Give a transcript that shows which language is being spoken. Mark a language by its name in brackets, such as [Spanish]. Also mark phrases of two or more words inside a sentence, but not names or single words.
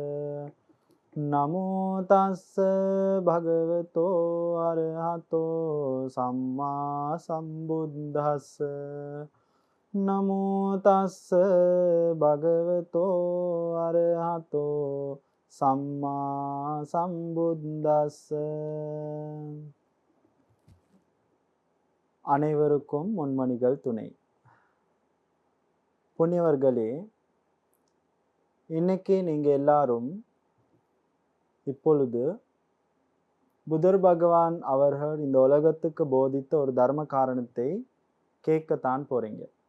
[Pali] නමෝ තස්ස භගවතෝ අරහතෝ සම්මා සම්බුද්දස්ස. නමෝ තස්ස භගවතෝ අරහතෝ සම්මා சம்புத்தස්ස. [Tamil] அனைவருக்கும் முன்மணிகள் துணை. புண்ணியவர்களே, இன்னைக்கு நீங்க எல்லாரும் இப்பொழுது புதர் பகவான் அவர்கள் இந்த உலகத்துக்கு போதித்த ஒரு தர்ம காரணத்தை கேட்கத்தான் போறீங்க.